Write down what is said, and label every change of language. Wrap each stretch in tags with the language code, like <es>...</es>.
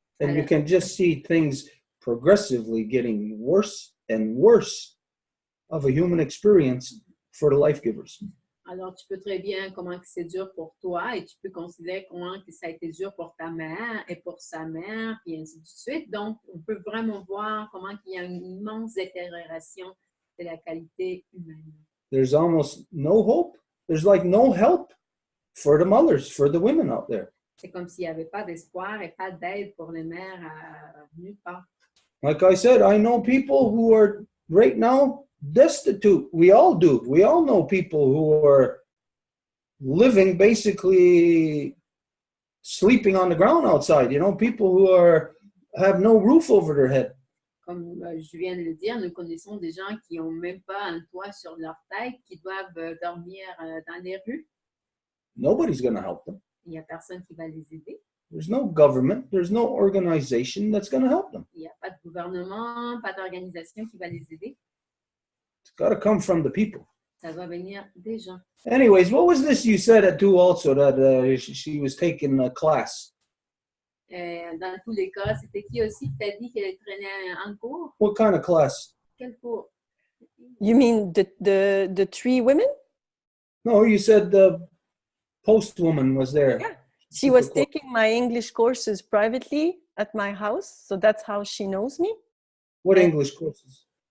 <en>And you can just see things progressively getting worse and worse of a human experience for the life givers.</en> <fr>Alors, tu peux très bien comment que c'est dur pour toi et tu peux considérer comment que ça a été dur pour ta mère et pour sa mère, et ainsi de suite. Donc, on peut vraiment voir comment il y a une immense détérioration de la qualité humaine.</fr> <en>There's almost no hope. There's like no help for the mothers, for the women out there.</en> <fr>C'est comme s'il n'y avait pas d'espoir et pas d'aide pour les mères nulle part.</fr> <en>Like I said, I know people who are right now destitute. We all do. We all know people who are living basically sleeping on the ground outside, people who have no roof over their head.</en> <fr>Comme je viens de le dire, nous connaissons des gens qui n'ont même pas un toit sur leur tête, qui doivent dormir dans les rues.</fr> <en>Nobody's going to help them.</en> <fr>Il n'y a personne qui va les aider.</fr> <en>There's no government. There's no organization that's going to help them.</en> <fr>Il n'y a pas de gouvernement, pas d'organisation qui va les aider.</fr> <en>It's got to come from the people.</en> <fr>Ça doit venir des gens.</fr> <en>Anyways, what was this you said at two also that she was taking a class?</en> <fr>Dans tous les cas, c'était qui aussi qui t'a dit qu'elle traînait en cours?</fr> <en>What kind of class?</en> <fr>Quel cours?</fr> <en>You mean the three women? No, you said the post woman was there. Yeah. She was taking my English courses privately at my house, so that's how she knows me. What English courses?</en>